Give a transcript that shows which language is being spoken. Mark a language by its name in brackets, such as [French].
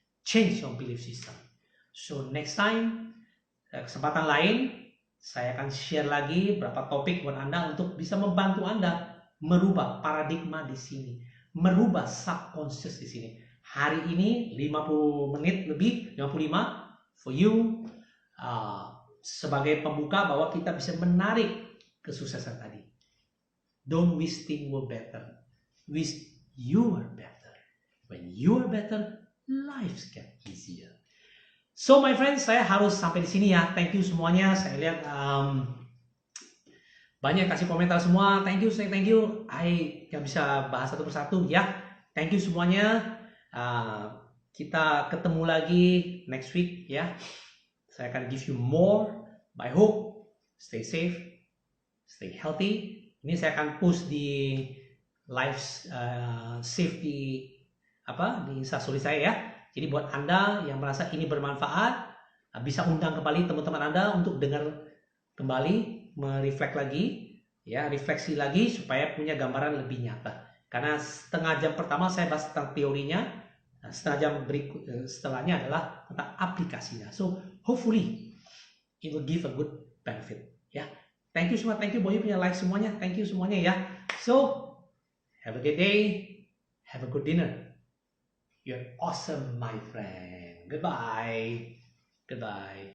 [English] Change your belief system. So next time, [Indonesian] kesempatan lain, saya akan share lagi beberapa topik buat Anda untuk bisa membantu Anda merubah paradigma di sini. Merubah subconscious di sini. Hari ini 50 menit lebih, 55 [English] for you. [Indonesian] Sebagai pembuka bahwa kita bisa menarik kesuksesan tadi. [English] Don't wish things were better. Wish you are better. When you are better, life get easier. So my friends, [Indonesian] saya harus sampai di sini ya. [English] Thank you [Indonesian] semuanya. Saya lihat banyak kasih komentar semua. [English] Thank you. [Indonesian] I nggak bisa bahas satu persatu ya. [English] Thank you [Indonesian] semuanya. Kita ketemu lagi [English] next week [Indonesian] ya. Saya akan [English] give you more. I hope stay safe, stay healthy. [Indonesian] Ini saya akan post di live safety di Instastory saya ya. Jadi buat Anda yang merasa ini bermanfaat, bisa undang kembali teman-teman Anda untuk dengar kembali, merefleks lagi, ya, refleksi lagi supaya punya gambaran lebih nyata. Karena setengah jam pertama saya bahas tentang teorinya, setengah jam berikut setelahnya adalah tentang aplikasinya. [English] So hopefully it will give a good benefit. Ya, thank you semua, thank you Boy punya like semuanya, thank you [Indonesian] semuanya ya. [English] So have a good day, have a good dinner. You're awesome, my friend. Goodbye. Goodbye.